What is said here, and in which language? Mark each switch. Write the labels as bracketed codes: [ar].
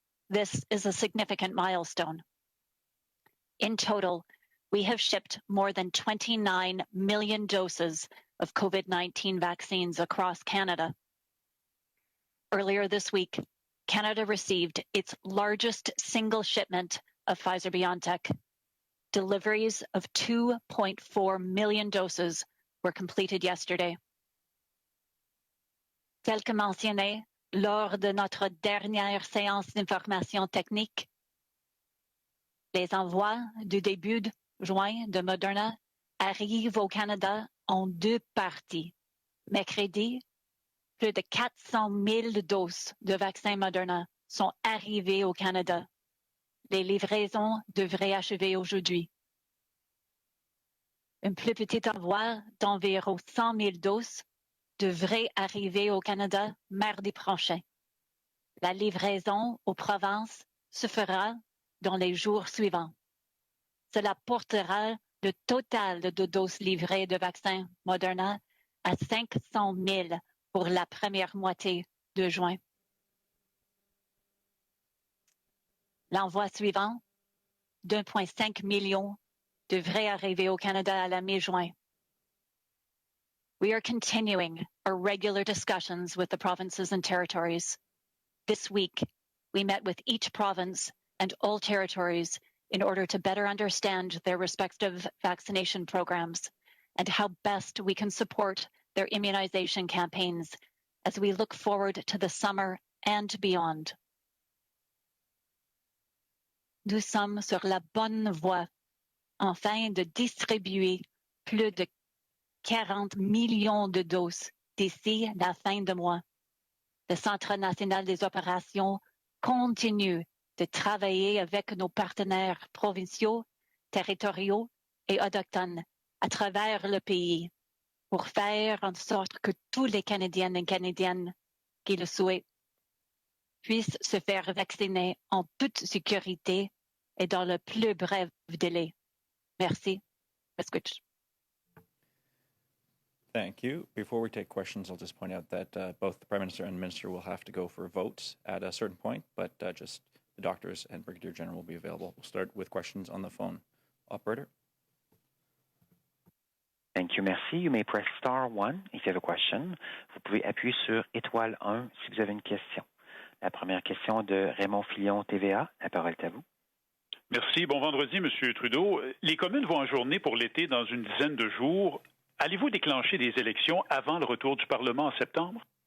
[en] This is a significant milestone. In total, we have shipped more than 29 million doses of COVID-19 vaccines across Canada. Earlier this week, Canada received its largest single shipment of Pfizer-BioNTech. Deliveries of 2.4 million doses were completed yesterday. [fr] Tel que mentionné lors de notre dernière séance d'information technique, les envois du début juin de Moderna arrivent au Canada en deux parties. Mercredi, plus de 400 000 doses de vaccins Moderna sont arrivées au Canada. Les livraisons devraient achever aujourd'hui. Un plus petit envoi d'environ 100 000 doses devrait arriver au Canada mardi prochain. La livraison aux provinces se fera dans les jours suivants. Cela portera le total de doses livrées de vaccins Moderna à 500 000 pour la première moitié de juin. L'envoi suivant, d'1,5 million, devrait arriver au Canada à la mi-juin. [en] We are continuing our regular discussions with the provinces and territories. This week, we met with each province and all territories in order to better understand their respective vaccination programs and how best we can support their immunization campaigns as we look forward to the summer and beyond. [fr] Nous sommes sur la bonne voie afin de distribuer plus de 40 millions de doses d'ici la fin du mois. Le Centre national des opérations continue de travailler avec nos partenaires provinciaux, territoriaux et autochtones à travers le pays pour faire en sorte que tous les Canadiennes et Canadiennes qui le souhaitent puissent se faire vacciner en toute sécurité et dans le plus bref délai. Merci. [en] Thank you. Before we take questions, I'll just point out that both the Prime Minister and Minister will have to go for votes at a certain point, but just the doctors and Brigadier General will be available. We'll start with questions on the phone. Operator. Thank you, merci. You may press star 1 if you have a question. [fr] Vous pouvez appuyer sur étoile 1 si vous avez une question. La première question de Raymond Fillon, TVA. La parole est à vous. Merci. Bon vendredi, M. Trudeau. Les communes vont ajourner pour l'été dans une dizaine de jours. Allez-vous déclencher des élections avant le retour du Parlement en septembre?